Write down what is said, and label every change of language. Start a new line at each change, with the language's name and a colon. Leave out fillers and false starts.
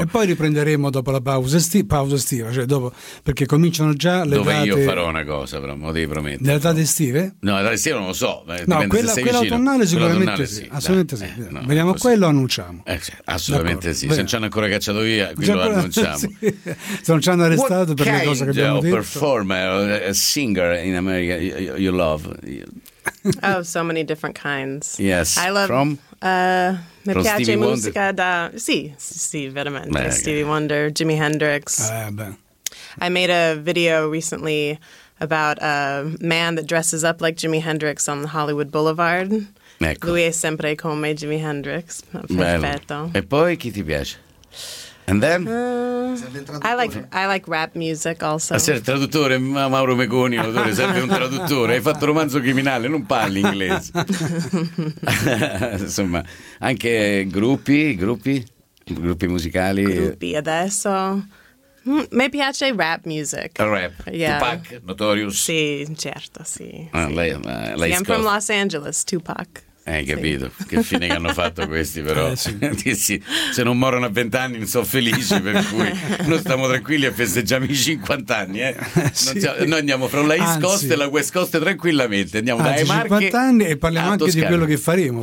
Italian: E poi riprenderemo dopo la pausa estiva, cioè dopo, perché cominciano già le dove Dove io farò una cosa, però, me lo devi promettere. Nelle date estive? No, le date estive non lo so, quella autunnale sicuramente sì, assolutamente sì. Vediamo quello, annunciamo. Assolutamente sì, se non ci hanno ancora cacciato via, quello annunciamo. Sì. Se non ci hanno arrestato per le cose che abbiamo detto.
English: Performer, singer in America, you love? Oh, so many different kinds. Yes, I love, from?
Italian: Mi piace Stevie musica Wonder. Da, sì, veramente, beh, Stevie Wonder, Jimi Hendrix.
English: I made a video recently about a man that dresses up like Jimi Hendrix on Hollywood Boulevard.
Italian: Ecco. Lui è sempre come Jimi Hendrix. Perfetto. Bello. E poi chi ti piace?
English: And then? I like rap music also.
Italian: Ah, sei il traduttore, Mauro Meconi, l'autore, serve un traduttore. Hai fatto Romanzo Criminale, non parli inglese. Insomma, anche gruppi musicali. Gruppi adesso... Mi piace rap music.
English: Rap, yeah. Tupac, Notorious.
Italian: Sì, certo, sì. Lei
English: I'm from Los Angeles, Tupac.
Italian: Hai capito, sì. Che fine che hanno fatto questi però. Sì. Se non morono a 20 anni non sono felici, per cui noi stiamo tranquilli e festeggiamo i 50 anni. Noi andiamo fra la East Coast e la West Coast tranquillamente. Andiamo dai Marche 50 anni e parliamo anche Toscana. Di quello che faremo.